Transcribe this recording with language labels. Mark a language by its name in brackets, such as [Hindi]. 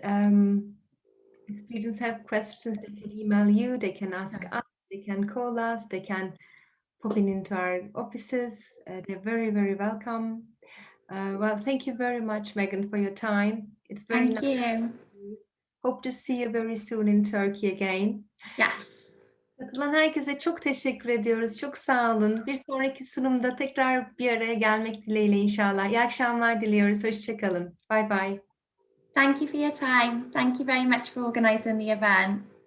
[English] If students have questions, they can email you, they can ask us, they can call us, they can pop into our offices. They're very, very welcome. Well, thank you very much, Megan, for your time. It's very nice. Thank you. Hope to see you very soon in Turkey again. Yes. [Turkish] Katılan herkese çok teşekkür ediyoruz. Çok sağ olun. Bir sonraki sunumda tekrar bir araya gelmek dileğiyle inşallah. İyi akşamlar diliyoruz. Hoşça kalın. [English] Bye bye. Thank you for your time. Thank you very much for organising the event.